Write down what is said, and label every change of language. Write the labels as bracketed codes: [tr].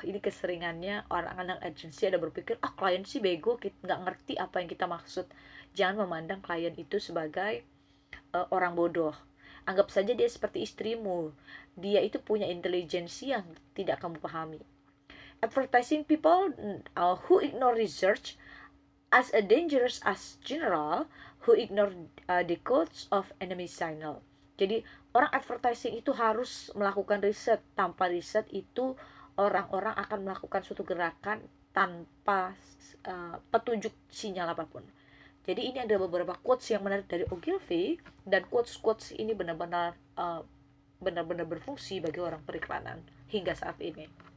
[id] Ini keseringannya orang-orang agensi ada berpikir, klien sih bego, nggak ngerti apa yang kita maksud. Jangan memandang klien itu sebagai orang bodoh. Anggap saja dia seperti istrimu. Dia itu punya intelijensi yang tidak kamu pahami. [en] Advertising people who ignore research as a dangerous as general who ignore the codes of enemy signal. [id] Jadi orang advertising itu harus melakukan riset. Tanpa riset itu orang-orang akan melakukan suatu gerakan tanpa petunjuk sinyal apapun. Jadi ini ada beberapa quotes yang menarik dari Ogilvy, dan quotes-quotes ini benar-benar berfungsi bagi orang periklanan hingga saat ini.